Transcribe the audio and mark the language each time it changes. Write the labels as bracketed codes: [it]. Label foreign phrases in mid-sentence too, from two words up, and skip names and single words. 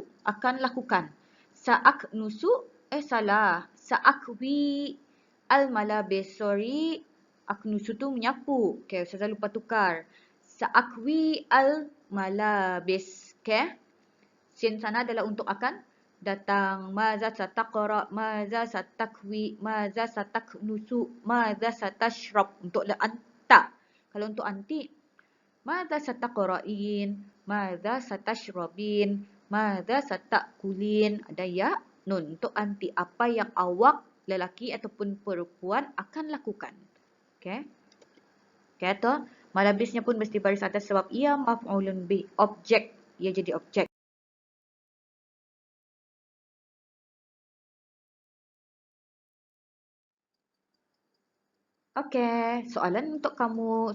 [ms] Akan lakukan. Sa'aknusu, salah. [ar] سأكوي الملابس. Sorry. [ms] Aknusu tu menyapu. Okey, saya lupa tukar. [ar] سأكوي الملابس. Okey. [ms] Sin sana adalah untuk akan datang. [ar] ماذا ستقرأ، ماذا ستكوي، ماذا ستكنس، ماذا ستشرب. [ms] Untuk anta. Kalau untuk anti, [ar] ماذا ستقرئين، ماذا ستشربين، ماذا ستأكلين. [ms] Ada ya, nun. Untuk anti, apa yang awak, lelaki ataupun perempuan akan lakukan. Okey. Okey, atau malabisnya pun mesti baris atas sebab ia [ar] مفعول به. [ms] Objek. Ia jadi objek. Okey, soalan untuk kamu.